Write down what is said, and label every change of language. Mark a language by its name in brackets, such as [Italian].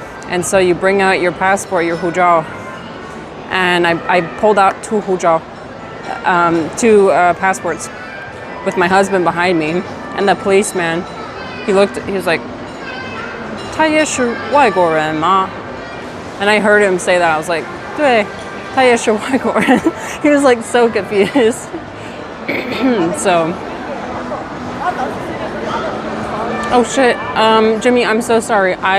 [English] And so you bring out your passport, your huzhao. And I pulled out two passports with my husband behind me. And the policeman, he was like, [Chinese] 他也是外国人吗? [English] And I heard him say that. I was like, [Chinese] 对, 他也是外国人. [English] He was so confused. So, oh shit, Jimmy, I'm so sorry.